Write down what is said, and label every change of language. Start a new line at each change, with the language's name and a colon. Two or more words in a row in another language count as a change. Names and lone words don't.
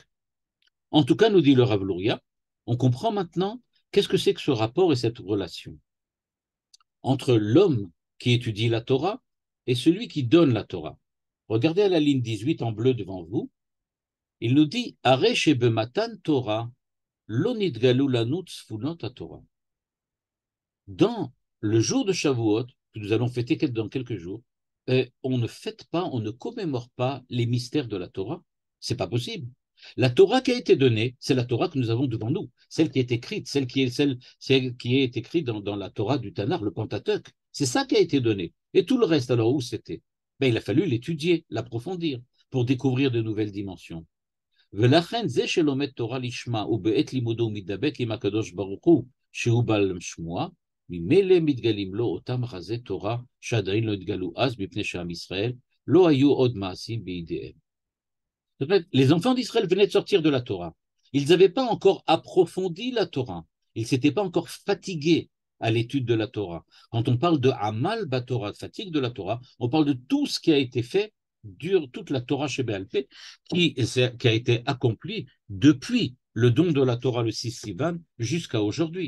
French: En tout cas, nous dit le Rav Luria, on comprend maintenant qu'est-ce que c'est que ce rapport et cette relation entre l'homme qui étudie la Torah et celui qui donne la Torah. Regardez à la ligne 18 en bleu devant vous, il nous dit
Hebrew: הרי שבמתן תורה, לא נתגלו לנו צפונות תורה.
French: Dans le jour de Shavuot, que nous allons fêter dans quelques jours, on ne fête pas, on ne commémore pas les mystères de la Torah. C'est pas possible. La Torah qui a été donnée, c'est la Torah que nous avons devant nous, celle qui est écrite, celle qui est écrite dans la Torah du Tanakh, le Pentateuque. C'est ça qui a été donné. Et tout le reste, alors où c'était? Ben, il a fallu l'étudier, l'approfondir, pour découvrir de nouvelles dimensions.
Hebrew: ולכן זה שלומד תורה לשמה ובעת לימודו מתדבק עם הקדוש ברוך הוא שהוא בעל שמוע, ממילא מתגלים לו אותם רזי תורה שעדיין לא התגלו אז מפני שעם ישראל לא היו עוד מעשים בידיהם.
French: Les enfants d'Israël venaient de sortir de la Torah. Ils n'avaient pas encore approfondi la Torah. Ils ne s'étaient pas encore fatigués à l'étude de la Torah. Quand on parle de
Hebrew: עמל בתורה,
French: fatigue de la Torah, on parle de tout ce qui a été fait, toute la Torah
Hebrew: שבעל פה,
French: qui a été accomplie depuis le don de la Torah le 6 Sivan jusqu'à aujourd'hui.